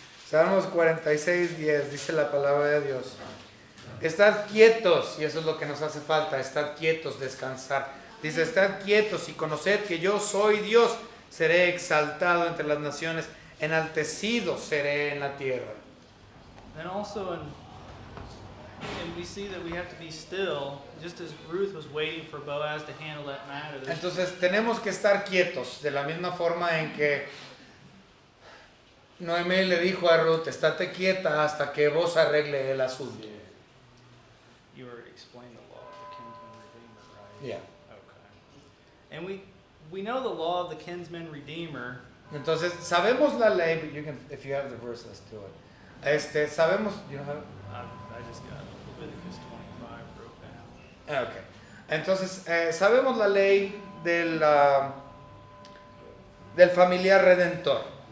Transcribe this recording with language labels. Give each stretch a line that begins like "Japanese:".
Spanish: Salmos 46:10, dice la palabra de Dios. Estad quietos, y eso es lo que nos hace falta, estad quietos, descansar. Dice, estad quietos y conoced que yo soy Dios, seré exaltado entre las naciones, enaltecido seré en la tierra.
English: And also and we see that we have to be still, just as Ruth was waiting for Boaz to handle that matter.
Spanish: Entonces tenemos que estar quietos, de la misma forma en que Noemí le dijo a Ruth, estate quieta hasta que vos arregle el asunto.
English: You already explained the law of the kinsman redeemer, right? Yeah. Okay. And we know the law of the kinsman redeemer.
Spanish: Entonces sabemos la ley,
English: but you can, if you have the verse, let's do it.
Spanish: Sabemos,
English: you know, I just got it. Leviticus 25 broke down. Ok.
Spanish: Entonces, sabemos la ley del familiar redentor.